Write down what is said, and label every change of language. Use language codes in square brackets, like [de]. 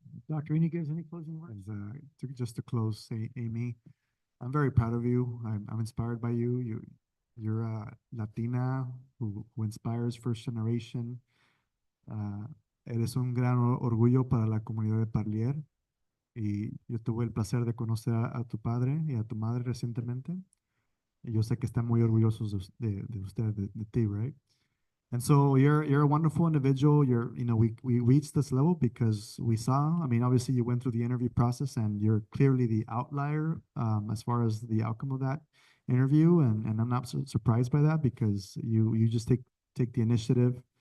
[en] Dr. Iniguez, any closing words? And, just to close, Amy, I'm very proud of you. I'm inspired by you. You're a Latina who inspires first generation. [es] Eres un gran orgullo para la comunidad de Parlier. Y yo tuve el placer de conocer a tu padre y a tu madre recientemente. Y yo sé que están muy orgullosos de usted, de ti, right? [en] And so you're a wonderful individual. We reached this level because we saw, obviously you went through the interview process and you're clearly the outlier as far as the outcome of that interview. And I'm not surprised by that because you just take the initiative.